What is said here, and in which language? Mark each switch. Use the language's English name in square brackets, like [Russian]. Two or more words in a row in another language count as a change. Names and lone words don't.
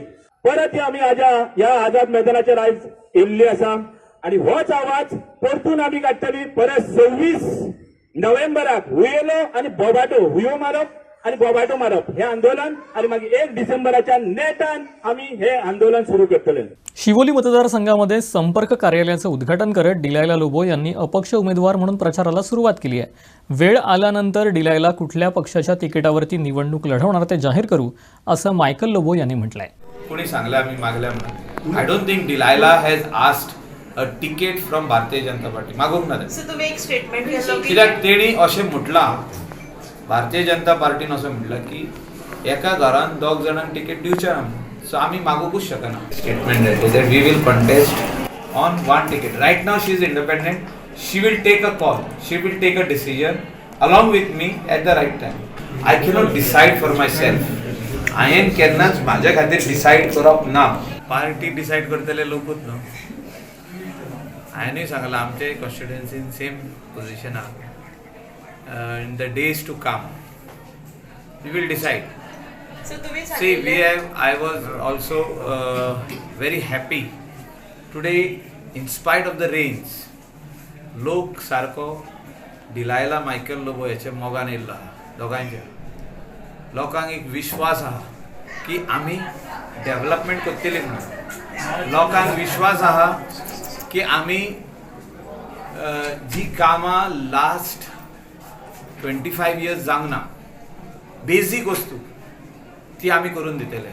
[Konkani] परत आमी ह्या आझाद मैदानाचेर आयज येयल्ली आसा आणि होच आवाज परतून आम्ही काडटली. परत 26 नोव्हेंबराक हुयेलो आणि बोबाटो हुयो मारप आणि बोबाटो मारप हे आंदोलन आणि मागीर 1 डिसेंबराच्या नेटान आम्ही हे आंदोलन सुरू करतले. [Marathi] शिवोली मतदारसंघामध्ये संपर्क कार्यालयाचं उद्घाटन करत डिलायला लोबो यांनी अपक्ष उमेदवार म्हणून प्रचाराला सुरुवात केली आहे. वेळ आल्यानंतर डिलायला कुठल्या पक्षाच्या तिकिटावरती निवडणूक लढवणार ते जाहीर करू असं मायकल लोबो यांनी म्हटलंय. [Konkani] कोणी सांगलं आम्ही मागल्या म्हणून. [English] I don't think Delilah has asked a ticket from भारतीय जनता पार्टी. [Konkani] मागूंक ना [Marathi] तुम्ही एक स्टेटमेंट केलं [Konkani] कित्याक तेणी अशें म्हटलां भारतीय जनता पार्टीन असं म्हटलं की एका घरान 2 जाणांक टिकेट दिवचे ना म्हणून. सो आमी मागूंकूच शकना. [English] Statement that we will contest on 1 ticket. Right now she is independent. She will take a call. She will take a decision along with me at the right time. I cannot decide for myself. [Konkani] हांवें केन्नाच म्हाज्या खातीर डिसायड करप ना. पार्टी डिसायड करतले लोकूच न्हू. हांवेंय सांगलां आमचे कॉन्स्टिट्युएन्सीन [English] same position [Konkani] आहा. [English] In the days to come we will decide. See, I was also very happy today in spite of the rains. [Konkani] लोक सारको डिलायला मायकल लोबो याचे मोगान येयल्लो दोगांचे. लोकांक एक विश्वास आहा की आमी डेव्हलपमेंट करतली म्हणून. लोकांक विश्वास आहा की आमी जी कामां [English] last 25 years [Konkani] जावंक ना बेजीक वस्तू ती आमी करून दितले.